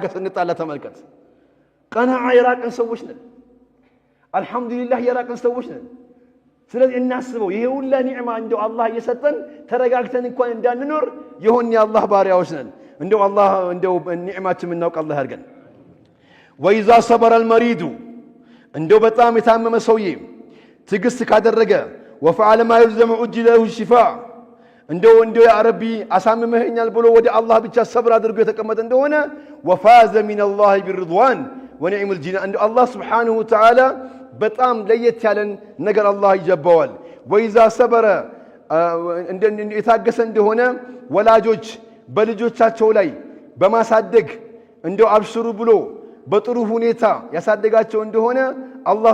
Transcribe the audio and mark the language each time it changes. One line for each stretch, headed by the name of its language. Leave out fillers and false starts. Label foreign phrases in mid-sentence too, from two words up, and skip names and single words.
Amharic: ጋር ስንጣላ ተመልከት ቀናዓ የራቀን ሰዎች ነን አልহামዱሊላህ የራቀን ሰዎች ነን ስለዚህ እናስበው ይሄ ሁሉ ኒዕማ እንደው አላህ እየሰጠን ተረጋግተን እንኳን እንዳንኖር ይሁን የአላህ ባሪያዎች ነን እንደው አላህ እንደው ኒዕማችን እናውቅ አላህ ያርገን
Arabic: وإذا صبر المريض
Amharic: እንደው በጣም የታመመ ሰውዬ ትግስት ካደረገ
Arabic: وفعل ما يلزم اجله الشفاء
Amharic: እንደው
Arabic: يا ربي
Amharic: አሳምመኸኛል ብሎ ወደ አላህ ብቻ ሰብር አድርጎ የተቀመጠ እንደሆነ
Arabic: وفاز من الله بالرضوان ونعم الجنان
Amharic: እንደው አላህ
Arabic: سبحانه وتعالى
Amharic: በጣም ለየት ያለን ነገር አላህ ይጀባዋል
Arabic: وإذا صبر
Amharic: የታገሰ እንደሆነ ወላጆች በልጆቻቸው ላይ በማሳደግ እንደው አብሽሩ ብሎ በጥሩ ሁኔታ ያሳደጋቸው እንደሆነ አላህ